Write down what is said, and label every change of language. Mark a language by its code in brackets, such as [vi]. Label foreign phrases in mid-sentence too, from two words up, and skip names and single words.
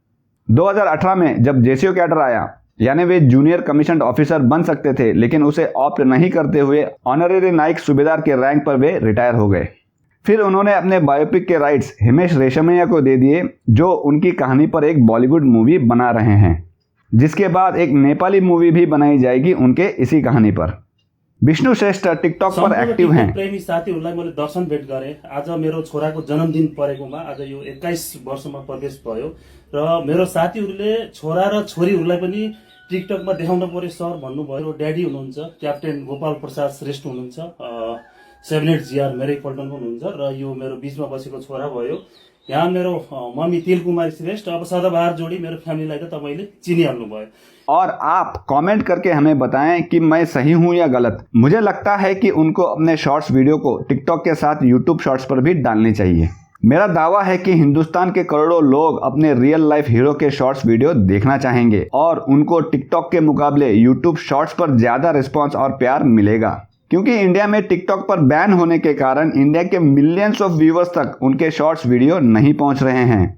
[hi] 2018 में जब JCO कैडर आया, यानी वे [en] junior commissioned officer [hi] बन सकते थे, लेकिन उसे ऑप्ट नहीं करते हुए ऑनरेरी नाइक सूबेदार के रैंक पर वे रिटायर हो गए। फिर उन्होंने अपने बायोपिक के राइट्स हिमेश रेशमिया को दे दिए, जो उनकी कहानी पर एक [en] Bollywood movie [hi] बना रहे हैं। जिसके बाद एक नेपाली मूवी भी बनाई जाएगी उनके इसी कहानी पर। विष्णु श्रेष्ठ टिकटक पर एक्टिव हैं। [ne] प्रेमी साथीहरूलाई मैले दर्शन भेट गरेँ। आज मेरो छोराको जन्मदिन परेकोमा आज यो 21 वर्षमा प्रवेश भयो र मेरो साथीहरूले छोरा र छोरीहरूलाई पनि टिकटकमा देखाउन पर्यो सर भन्नुभयो। ड्याडी हुनुहुन्छ क्याप्टेन गोपाल प्रसाद श्रेष्ठ हुनुहुन्छ, 78 GR मेरै पल्टनको हुनुहुन्छ र यो मेरो बीचमा बसेको छोरा भयो। यहाँ मेरो मम्मी तिल कुमारी श्रेष्ठ। अब सदाबहार जोडी मेरो फ्यामिलीलाई त तपाईँले चिनिहाल्नु भयो। [hi] और आप कमेंट करके हमें बताएं कि मैं सही हूं या गलत। मुझे लगता है कि उनको अपने [en] shorts video [hi] को टिकटॉक के साथ यूट्यूब शॉर्ट्स पर भी डालनी चाहिए। मेरा दावा है कि हिंदुस्तान के करोड़ों लोग अपने [en] real life hero [hi] के [en] shorts video [hi] देखना चाहेंगे और उनको टिकटॉक के मुकाबले यूट्यूब शॉर्ट्स पर ज्यादा रिस्पॉन्स और प्यार मिलेगा, क्योंकि इंडिया में टिकटॉक पर बैन होने के कारण इंडिया के [en] millions of viewers [hi] तक उनके शॉर्ट्स वीडियो नहीं पहुंच रहे हैं।